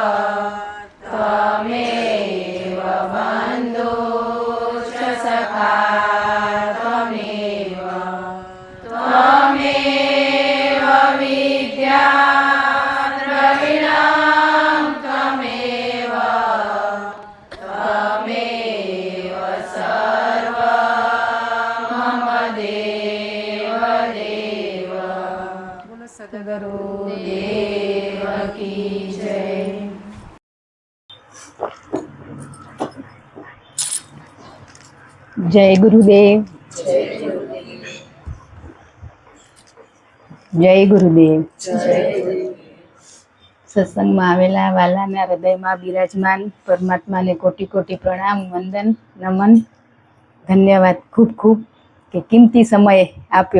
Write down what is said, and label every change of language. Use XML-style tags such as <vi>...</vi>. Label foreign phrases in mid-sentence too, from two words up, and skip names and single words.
<sa>बन्धु च सखा त्वमेव विद्या द्रविणं त्वमेव सर्वं मम देव</sa> <hi>सद्गुरुदेव की जय।</hi> <gu>જય ગુરુદેવ. જય ગુરુદેવ. સત્સંગમાં આવેલા વાલાના હૃદયમાં બિરાજમાન પરમાત્માને કોટી કોટી પ્રણામ, વંદન, નમન, ધન્યવાદ ખૂબ ખૂબ કે કિંમતી સમય આપ્યો.</gu>